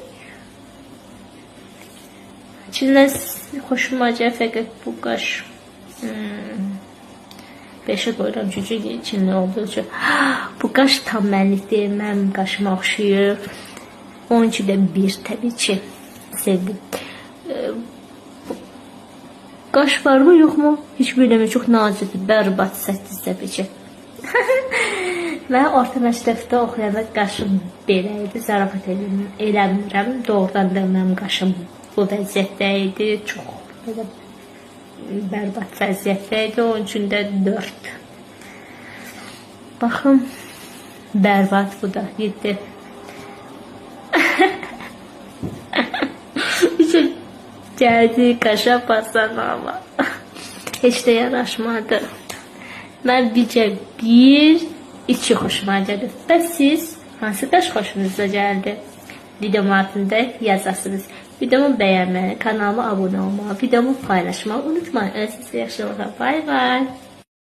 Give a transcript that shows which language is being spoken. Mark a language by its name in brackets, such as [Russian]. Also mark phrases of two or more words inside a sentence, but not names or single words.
[Azerbaijani] Çinləz xoşuma gəlir fəqət bu qaş. [Turkish] 5'e koyuram çünkü Çinli olduğu için. [Azerbaijani] Bu qaş tam mənlikdir. Mənim qaşıma oxşuyur. 12'də 1 təbii ki. Sevdim. [Turkish] Qaş var mı yok mu? Hiç bilmiyorum. Çok nazikdir. [Azerbaijani] Bərbad 8 təbii ki. Mən orta məktəbdə oxuyanda qaşım belə idi. Zarafat eləmirəm. Doğrudan da mənim qaşım bu vəziyyətdə idi. Çox belə bərbad vəziyyətdəydi. Onun üçün də 4. Baxın. Bərbad bu da 7. Gəldi qaşa basan ama. Heç də yaraşmadı. Mən bircə 1, 2 xoşuma gəldi. Bəs siz hansı qaş xoşunuza gəldi? Videomun altında yazasınız. [Turkish] Videomu beğenmeyi, kanalıma abone olmayı, videomu paylaşmayı unutmayın. [Azerbaijani] Size yaxşı olun. [English] Bye bye.